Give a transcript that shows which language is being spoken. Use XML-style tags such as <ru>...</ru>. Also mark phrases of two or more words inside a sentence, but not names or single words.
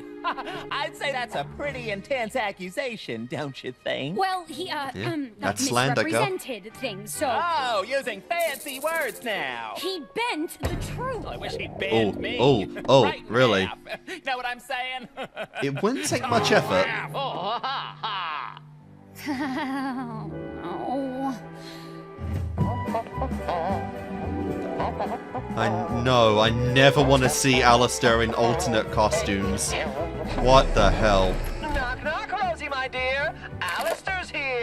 <en>I'd say that's a pretty intense accusation, don't you think? Well, he that's slander, girl. misrepresented things. So Oh, using fancy words now. he bent the truth. I wish he'd banned Oh, me. oh, Right in really? half. You know what I'm saying? It wouldn't take much effort. Oh, ha, ha. I know, I never want to see Alistair in alternate costumes. What the hell? Knock, knock, Rosie, my dear. Alistair's here.</en>